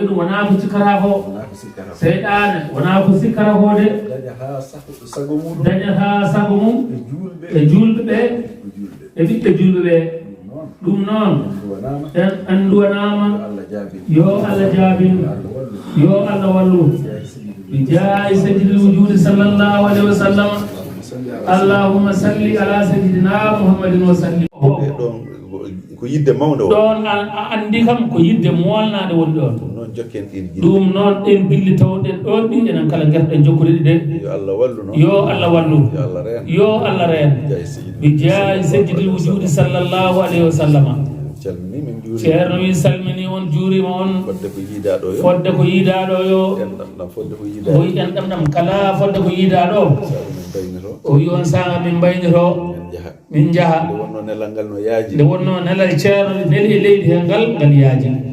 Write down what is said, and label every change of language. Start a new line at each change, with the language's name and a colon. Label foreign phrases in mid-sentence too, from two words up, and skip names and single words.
Fula: ɗum wona ko cikkata ko seyɗane wona ko sikkata ko de dañata sago mum e julɓe ɓe e ɓiɓɓe julɓe ɓe ɗum noon en anduwanama yo Allah jaabin yo Allah wallu
Arabic: بجاه سيد الوجود صلى الله عليه وسلم اللهم صل على سيدنا محمد وسلم
Fula: ko yidde mawde ɗon a andi kam ko yidde molnade woni ɗon ɗum noon ɗen gilli tawɗen ɗon ɗi enen kala gerɗen jokkude ɗi de yo Allah wallu yo Allah reen
Arabic: بجاه سيد الوجود صلى الله عليه وسلم
Fula: ceerno wi salmini on juurima on fodde ko yiidaɗo yo o wi en ɗamɗam kala fodde ko yiidaɗo o wi on sanga min mbaynito min jaha nde wonno nelal ceerno neli e leydi he ngal yaaji